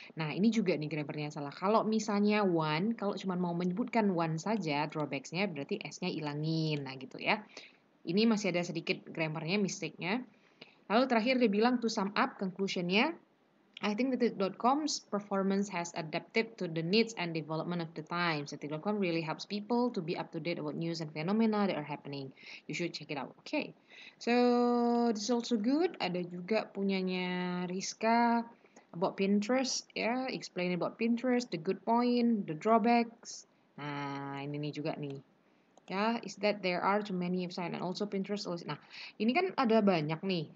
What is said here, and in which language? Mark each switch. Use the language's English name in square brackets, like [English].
[Indonesian] Nah, ini juga nih grammarnya salah. Kalau misalnya one, kalau cuma mau menyebutkan one saja, drawbacks-nya berarti S-nya ilangin. Nah, gitu ya. Ini masih ada sedikit grammarnya, mistake-nya. Lalu terakhir dia bilang [English] to sum up, conclusion-nya, I think Detik.com's performance has adapted to the needs and development of the times. Detik.com really helps people to be up to date about news and phenomena that are happening. You should check it out. Okay, so this is also good. [Indonesian] Ada juga punyanya Rizka about Pinterest, ya, [English] explain about Pinterest, the good point, the drawbacks. [Indonesian] Nah, ini nih juga nih. [English] Ya, is that there are too many website and also Pinterest. [Indonesian] Nah, ini kan ada banyak nih.